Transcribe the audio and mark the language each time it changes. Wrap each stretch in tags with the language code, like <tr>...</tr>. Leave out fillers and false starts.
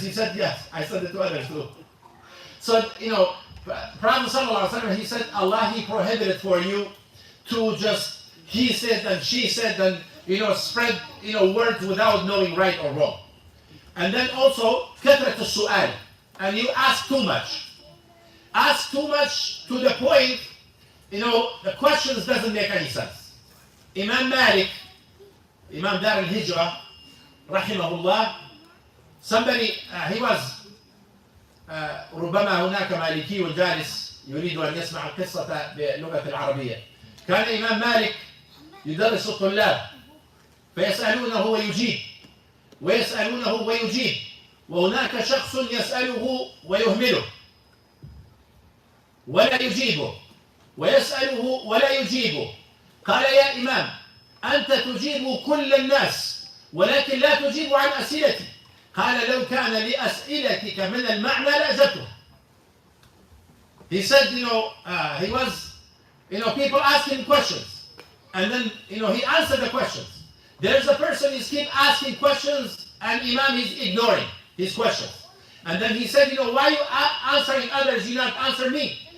<en>He said, yes, I sent it to others too. So, Prophet sallallahu alaihi wasallam, he said, Allah, he prohibited for you to just, he said and she said and, spread, words without knowing right or wrong. And then also,</en> <ar>كثرة السؤال.</ar> <en>And you ask too much. Ask too much to the point, the questions doesn't make any sense. Imam Malik, Imam Dar al-Hijrah, rahimahullah, somebody, he was,</en> <ar>ربما هناك مالكي جالس يريد أن يسمع القصة باللغة العربية. كان إمام مالك يدرس الطلاب فيسألونه ويجيب ويسألونه ويجيب وهناك شخص يسأله ويهمله ولا يجيبه ويسأله ولا يجيبه. قال يا إمام أنت تجيب كل الناس ولكن لا تجيب عن أسئلتي. قال لو كان لأسئلتك من المعنى لأجبته.</ar> <en>He said, he was, people ask him questions and then, he answered the questions. There's a person who keep asking questions and Imam is ignoring his questions. And then he said, why you answering others, you not answer me?</en>